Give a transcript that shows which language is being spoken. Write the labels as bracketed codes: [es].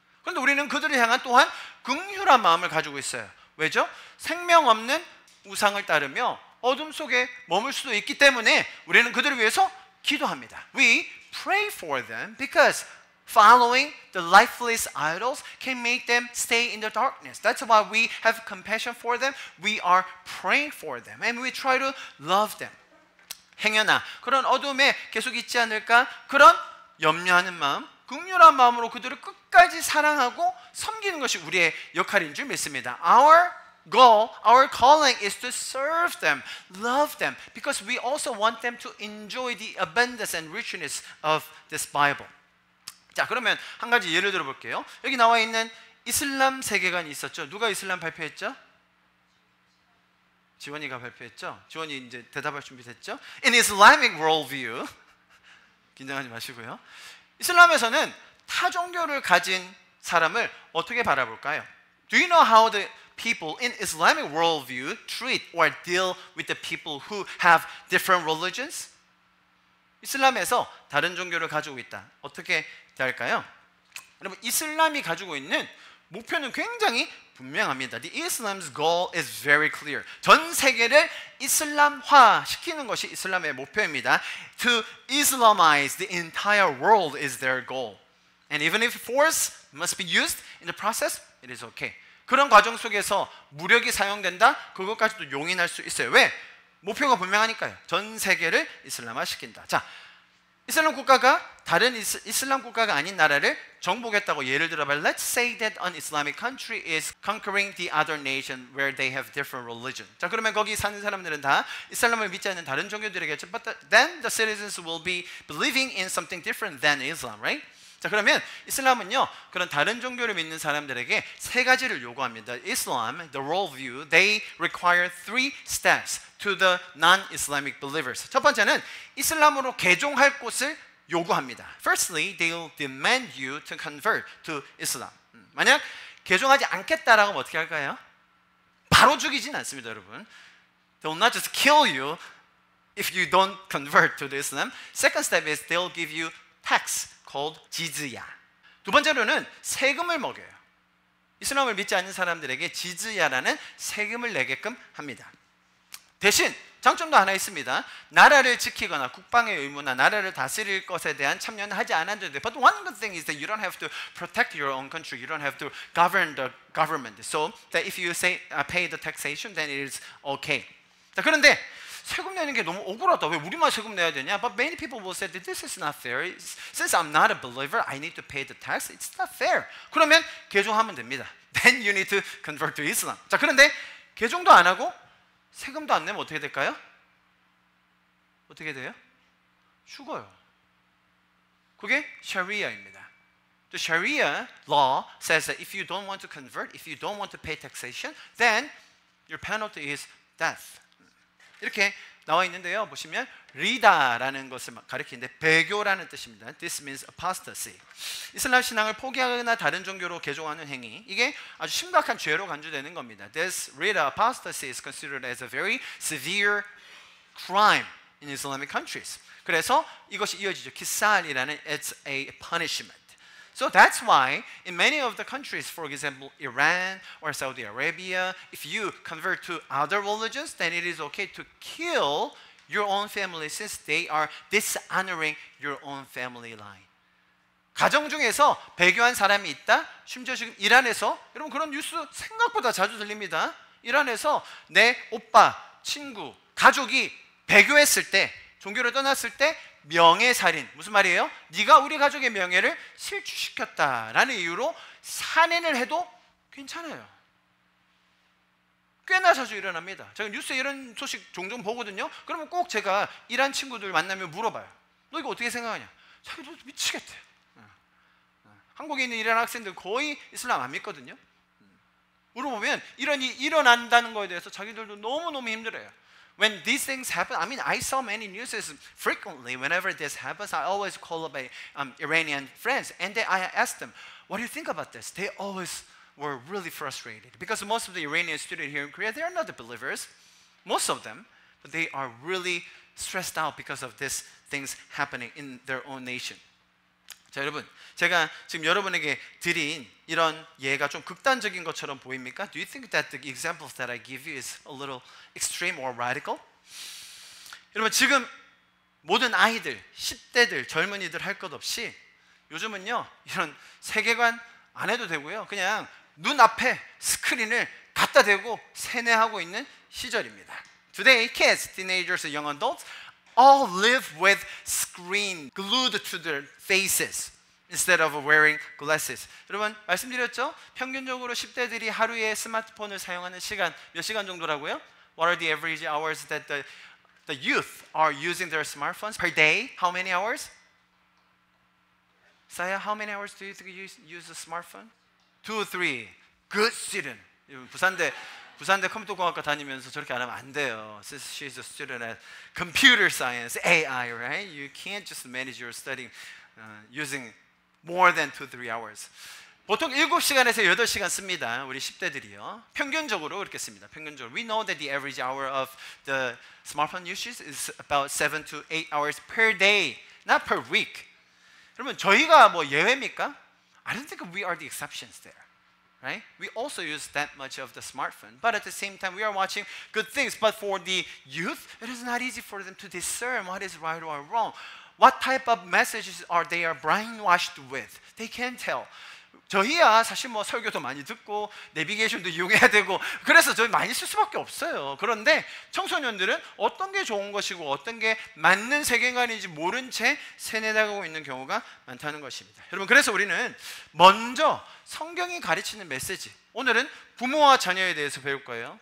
[ko] 그런데 우리는 그들을 향한 또한 긍휼한 마음을 가지고 있어요. 왜죠? 생명 없는 우상을 따르며 어둠 속에 머물 수도 있기 때문에 우리는 그들을 위해서 기도합니다. [en] We pray for them because following the lifeless idols can make them stay in the darkness. That's why we have compassion for them. We are praying for them. And we try to love them. [ko] 행여나 그런 어둠에 계속 있지 않을까? 그런 염려하는 마음, 긍휼한 마음으로 그들을 끝까지 사랑하고 섬기는 것이 우리의 역할인 줄 믿습니다. [en] Our goal, our calling is to serve them, love them, because we also want them to enjoy the abundance and richness of this Bible. [ko] 자, 그러면 한 가지 예를 들어 볼게요. 여기 나와 있는 이슬람 세계관이 있었죠. 누가 이슬람 발표했죠? 지원이가 발표했죠. 지원이 이제 대답할 준비 됐죠? [en] In Islamic worldview, [ko] 긴장하지 마시고요. 이슬람에서는 타 종교를 가진 사람을 어떻게 바라볼까요? [en] Do you know how the people in Islamic worldview treat or deal with the people who have different religions? [ko] 이슬람에서 다른 종교를 가지고 있다. 어떻게 대할까요? 여러분, 이슬람이 가지고 있는 목표는 굉장히 분명합니다. [en] The Islam's goal is very clear. [ko] 전 세계를 이슬람화 시키는 것이 이슬람의 목표입니다. [en] To Islamize the entire world is their goal. And even if force must be used in the process, it is okay. [ko] 그런 과정 속에서 무력이 사용된다? 그것까지도 용인할 수 있어요. 왜? 목표가 분명하니까요. 전 세계를 이슬람화 시킨다. 자, 이슬람 국가가 다른 이슬람 국가가 아닌 나라를 정복했다고 예를 들어봐. [en] Let's say that an Islamic country is conquering the other nation where they have different religion. [ko] 자, 그러면 거기 사는 사람들은 다 이슬람을 믿지 않는 다른 종교들이겠죠. [en] But then the citizens will be believing in something different than Islam, right? [ko] 자, 그러면 이슬람은요, 그런 다른 종교를 믿는 사람들에게 세 가지를 요구합니다. [en] Islam, the worldview, they require 3 steps to the non-Islamic believers. [ko] 첫 번째는 이슬람으로 개종할 곳을 요구합니다. [en] Firstly, they'll demand you to convert to Islam. [ko] 만약 개종하지 않겠다라고 하면 어떻게 할까요? 바로 죽이진 않습니다, 여러분. [en] They'll not just kill you if you don't convert to the Islam. Second step is they'll give you tax called 지즈야. [ko] 두 번째로는 세금을 먹여요. 이슬람을 믿지 않는 사람들에게 지즈야라는 세금을 내게끔 합니다. 대신 장점도 하나 있습니다. 나라를 지키거나 국방의 의무나 나라를 다스릴 것에 대한 참여는 하지 않아도 돼. [en] But one good thing is that you don't have to protect your own country. You don't have to govern the government. So that if you say pay the taxation, then it is okay. [ko] 자, 그런데 세금 내는 게 너무 억울하다. 왜 우리만 세금 내야 되냐? [en] But many people will say that this is not fair. Since I'm not a believer, I need to pay the tax. It's not fair. [ko] 그러면 개종하면 됩니다. [en] Then you need to convert to Islam. [ko] 자, 그런데 개종도 안 하고 세금도 안 내면 어떻게 될까요? 어떻게 돼요? 죽어요. 그게 샤리아입니다. [en] The Sharia law says that if you don't want to convert, if you don't want to pay taxation, then your penalty is death. [ko] 이렇게 나와 있는데요. 보시면 리다라는 것을 가리키는데 배교라는 뜻입니다. [en] This means apostasy. [ko] 이슬람 신앙을 포기하거나 다른 종교로 개종하는 행위, 이게 아주 심각한 죄로 간주되는 겁니다. [en] This rida apostasy is considered as a very severe crime in Islamic countries. [ko] 그래서 이것이 이어지죠. [en] 키살이라는 it's a punishment. So that's why in many of the countries, for example, Iran or Saudi Arabia, if you convert to other religions, then it is okay to kill your own family since they are dishonoring your own family line. [ko] 가정 중에서 배교한 사람이 있다? 심지어 지금 이란에서, 여러분 그런 뉴스 생각보다 자주 들립니다. 이란에서 내 오빠, 친구, 가족이 배교했을 때, 종교를 떠났을 때 명예살인, 무슨 말이에요? 네가 우리 가족의 명예를 실추시켰다라는 이유로 살인을 해도 괜찮아요. 꽤나 자주 일어납니다. 제가 뉴스에 이런 소식 종종 보거든요. 그러면 꼭 제가 이란 친구들 만나면 물어봐요. 너 이거 어떻게 생각하냐? 자기도 미치겠대. 한국에 있는 이란 학생들 거의 이슬람 안 믿거든요. 물어보면 이런 일이 일어난다는 거에 대해서 자기들도 너무너무 힘들어요. [en] When these things happen, I mean, I saw many news frequently. Whenever this happens, I always call up my Iranian friends, and I ask them, "What do you think about this?" They always were really frustrated because most of the Iranian students here in Korea, they are not the believers, most of them, but they are really stressed out because of these things happening in their own nation. [ko] 자, 여러분, 제가 지금 여러분에게 드린 이런 예가 좀 극단적인 것처럼 보입니까? [en] Do you think that the examples that I give you is a little extreme or radical? [ko] 여러분, 지금 모든 아이들, 10대들, 젊은이들 할 것 없이 요즘은요, 이런 세계관 안 해도 되고요. 그냥 눈앞에 스크린을 갖다 대고 세뇌하고 있는 시절입니다. [en] Today, kids, teenagers, and young adults all live with screen glued to their faces instead of wearing glasses. [ko] 여러분 말씀드렸죠? 평균적으로 10대들이 하루에 스마트폰을 사용하는 시간 몇 시간 정도라고요? [en] What are the average hours that the youth are using their smartphones per day? How many hours? Saya, how many hours do you think you use a smartphone? 2 or 3. Good student. [ko] 부산대 컴퓨터공학과 다니면서 저렇게 안 하면 안 돼요. [en] She's a student at computer science, AI, right? You can't just manage your studying using more than 2-3 hours. [ko] 보통 7시간에서 8시간 씁니다. 우리 10대들이요. 평균적으로 그렇게 씁니다. 평균적으로. [en] We know that the average hour of the smartphone usage is about 7 to 8 hours per day, not per week. [ko] 그러면 저희가 뭐 예외입니까? [en] I don't think we are the exceptions there. Right? We also use that much of the smartphone, but at the same time we are watching good things. But for the youth, it is not easy for them to discern what is right or wrong. What type of messages are they brainwashed with? They can't tell. [ko] 저희야 사실 뭐 설교도 많이 듣고 내비게이션도 이용해야 되고 그래서 저희 많이 쓸 수밖에 없어요. 그런데 청소년들은 어떤 게 좋은 것이고 어떤 게 맞는 세계관인지 모른 채 세뇌당하고 있는 경우가 많다는 것입니다. 여러분, 그래서 우리는 먼저 성경이 가르치는 메시지, 오늘은 부모와 자녀에 대해서 배울 거예요.